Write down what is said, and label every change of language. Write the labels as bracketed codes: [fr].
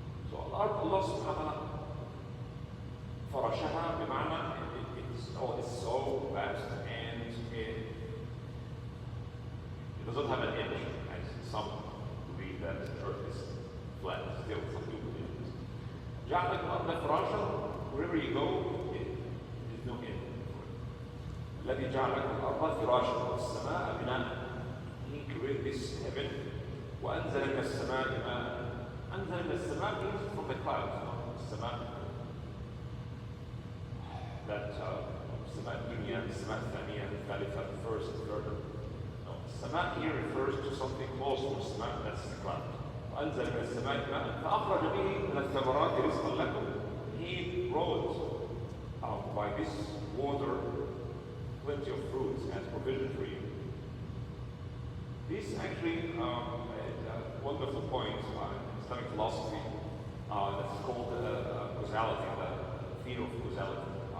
[en] So Allah subhanahu wa ta'ala farashaha bima'na, it's so vast and it doesn't have an edge, as some believe that the earth is flat. Still, some people believe this. [ar] جعل لكم الأرض فراشا [en] wherever you go, there's no end. [ar] الذي جعل لكم الأرض فراشا والسماء بناء. [en] He created this heaven. [ar] وأنزل من السماء ماء. أنزل من السماء [en] means from the clouds. [ar] السماء that السماء الدنيا, السماء الثانية, الثالثة, [en] the first, the third. No, السماء here refers to something close to السماء, that's the cloud. [ar] وأنزل من السماء ماء فأخرج به من الثمرات رزقا لكم. [en] He brought out by this water plenty of fruits as provision for you. This actually is a wonderful point in Islamic philosophy that's called causality, the theory of causality.